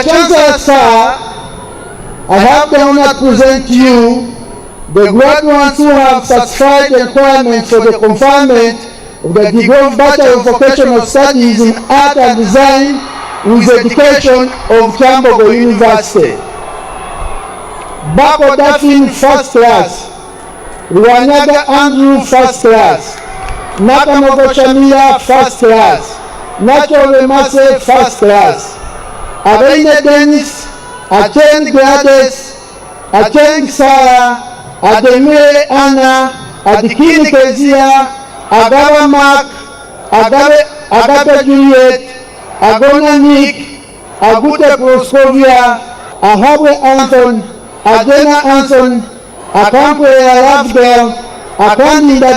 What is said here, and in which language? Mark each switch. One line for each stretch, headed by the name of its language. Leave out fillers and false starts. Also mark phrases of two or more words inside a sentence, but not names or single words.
English: Chancellor, sir, I have the honor to present to you the graduates who have satisfied the requirements for the conferment of the degree of Bachelor of Vocational Studies in Art and Design with Education of Kyambogo University. Bako Dafin, first class. Ruanyaga Andrew, first class. Nakamogo Shamia, first class. Nacho Remase, first class. Abeine Dennis, Acheng Gladys, Acheng Sarah, Ademire Anna, Adikini Kezia, Agaba Mark, Agaba Juliet, Agona Nick, Agute Proskovia, Ahabwe Anton, Adena Anton, Akankwe Arabgirl, Akandinda